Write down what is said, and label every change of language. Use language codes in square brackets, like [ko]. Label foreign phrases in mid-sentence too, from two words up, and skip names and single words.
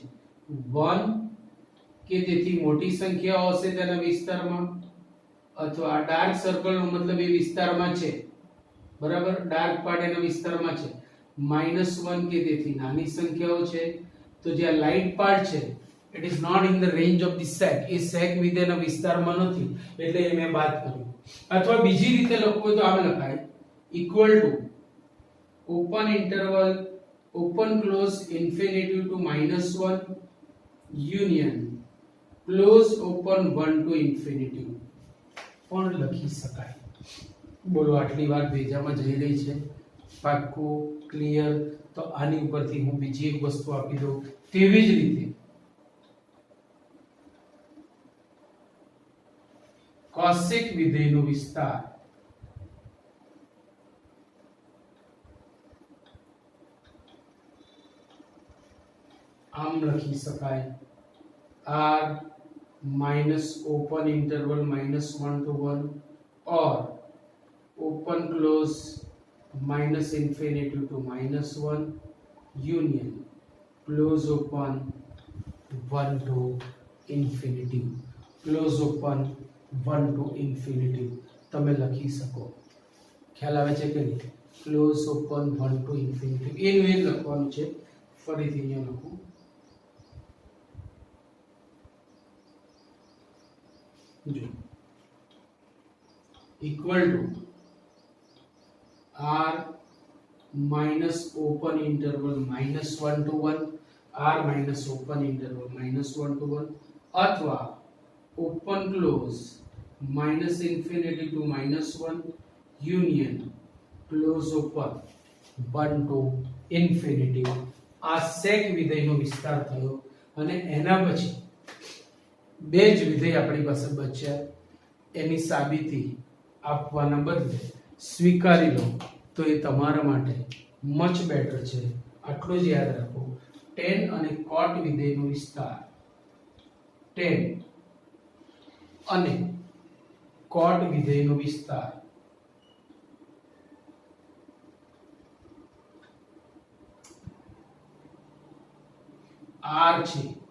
[gu] 1 કે તેથી મોટી સંખ્યાઓ હશે તેના વિસ્તારમાં, અથવા આ ડાર્ક સર્કલનો મતલબ એ વિસ્તારમાં છે, બરાબર, [en] dark part [gu] એના વિસ્તારમાં છે. -1 કે તેથી નાની સંખ્યાઓ છે, તો જે આ [en] light part [gu] છે [en] it is not in the range of the sec, [gu] એ sec વિધેયના વિસ્તારમાં નથી, એટલે એ મેં બાદ કર્યું. અથવા બીજી રીતે લખવું હોય તો આમ લખાય, [en] equal to open interval open close infinity to -1 union close open 1 to infinity [gu] પણ લખી શકાય. બોલો આટલી વાત ભેજામાં જઈ રહી છે? પાક્કું? ક્લિયર? તો તો આની ઉપરથી હું બીજી એક વસ્તુ આપી દઉં. તેવી જ રીતે કોસેક વિધેયનો વિસ્તાર આમ લખી શકાય [en] r minus open interval minus 1 to 1 or open close minus infinity to minus 1 union close open 1 to infinity close open 1 to infinity [gu] તમે લખી શકો. ખ્યાલ આવે છે કે નહીં? [en] close open 1 to infinity [gu] એનું એ લખવાનું છે. ફરીથી અહીંયા લખું. [en] equal to r minus open interval minus 1 to 1 r minus open interval minus 1 to 1 अथवा open close minus infinity to minus 1 union close open 1 to infinity. [gu] આ sec વિધેયનો વિસ્તાર થયો અને એના પછી બે જ વિધેય આપણી પાસે બચ્યા. એની સાબિતી આપવાના બદલે સ્વીકારી લો તો એ તમારા માટે [en] much better [gu] છે. આટલું જ યાદ રાખો. tan અને cot વિધેયનો વિસ્તાર tan અને cot વિધેયનો વિસ્તાર r છે.